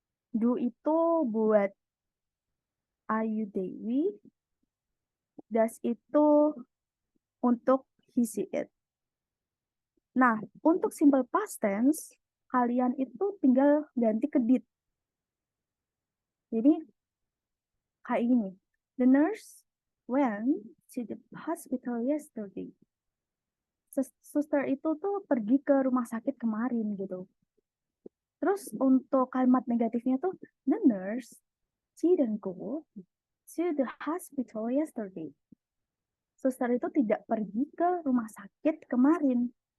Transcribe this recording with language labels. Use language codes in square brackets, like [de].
[id] Do itu buat Ayu Dewi, does itu untuk he, she, it. Nah, untuk simple past tense, kalian itu tinggal ganti ke did. Jadi kayak gini. [en] The nurse went to the hospital yesterday. [id] Suster itu tuh pergi ke rumah sakit kemarin gitu. Terus untuk kalimat negatifnya tuh [en] the nurse didn't go to the hospital yesterday. [id] Suster itu tidak pergi ke rumah sakit kemarin.